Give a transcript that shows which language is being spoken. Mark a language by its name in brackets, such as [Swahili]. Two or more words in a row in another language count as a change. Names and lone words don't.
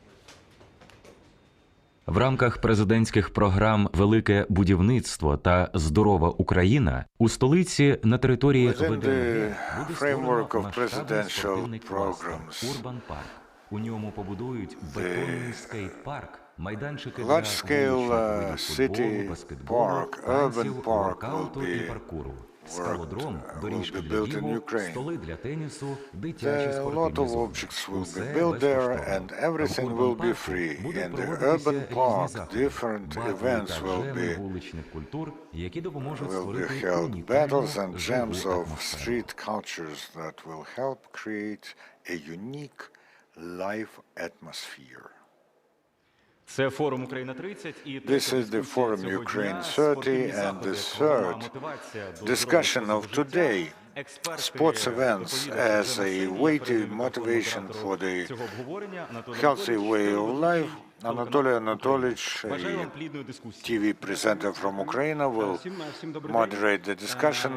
[Ukrainian] В рамках президентських програм «Велике будівництво» та «Здорова Україна» у столиці на території ВДНГ буде створено масштабний спортивний кластер «Урбан Парк». У ньому побудують бетонний скейт-парк, майданчики для [English] large-scale [Ukrainian] футболу, [English] city [Ukrainian] баскетболу, [English] park, [Ukrainian] танців, [English] urban park [Ukrainian] воркауту [English] will [Ukrainian] і [English] be [Ukrainian] паркуру. Скалодром, доріжки [English] will be [Ukrainian] для [English] built in [Ukrainian] бігу, [English] Ukraine. [Ukrainian] столи для тенісу, дитячі [English] A lot [Ukrainian] спортивні [English] of [Ukrainian] зони. [English] objects will [Ukrainian] Усе [English] be built there [Ukrainian] безкоштовно. [English] and everything [Ukrainian] В [English] will be [Ukrainian] Урбан-парку [English] free. [Ukrainian] будуть [English] In the [Ukrainian] проводитися [English] urban [Ukrainian] різні [English] park, [Ukrainian] заходи, [English] different [Ukrainian] батли [English] events [Ukrainian] та [English] will [Ukrainian] джеми [English] be [Ukrainian] вуличних культур, які допоможуть [English] will be [Ukrainian] створити [English] held [Ukrainian] унікальну [English] battles and [Ukrainian] живу [English] jams of [Ukrainian] атмосферу. [English] street cultures that will help create a unique life atmosphere. [Ukrainian] Це форум «Україна-30» і [English] This is the forum Ukraine 30 and the third discussion of today, sports events as a weighty motivation for the healthy way of life. Anatoly Anatolyevich, a TV presenter from Ukraine, will moderate the discussion.